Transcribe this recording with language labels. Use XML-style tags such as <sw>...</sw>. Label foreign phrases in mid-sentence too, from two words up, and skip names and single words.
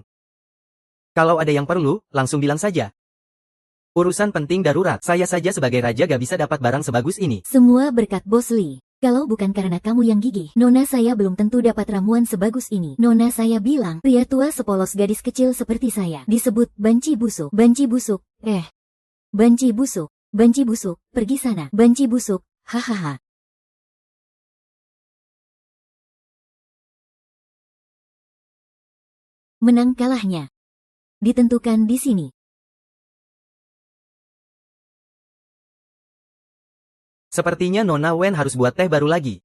<id>Kalau ada yang perlu, langsung bilang saja. Urusan penting darurat. Saya saja sebagai raja gak bisa dapat barang sebagus ini. Semua berkat Bos Li. Kalau bukan karena kamu yang gigih, nona saya belum tentu dapat ramuan sebagus ini. Nona saya bilang, pria tua sepolos gadis kecil seperti saya disebut banci busuk. Banci busuk, banci busuk, banci busuk, pergi sana. Banci busuk, hahaha. Menang kalahnya ditentukan di sini. Sepertinya Nona Wen harus buat teh baru lagi.</id>